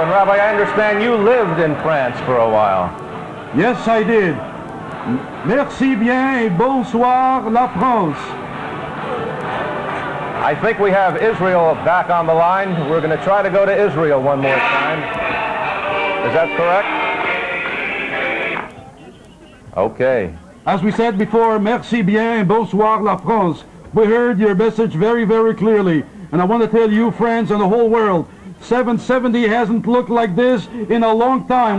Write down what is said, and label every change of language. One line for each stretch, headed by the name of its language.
English: And Rabbi, I understand you lived in France for a while. Yes, I did.
French: Merci bien et bonsoir la France.
English: I think we have Israel back on the line. We're going to try to go to Israel one more time. Is that correct? Okay. As we said before,
French: merci bien et bonsoir la France.
English: We heard your message very, very clearly. And I want to tell you, friends, and the whole world, 770 hasn't looked like this in a long time.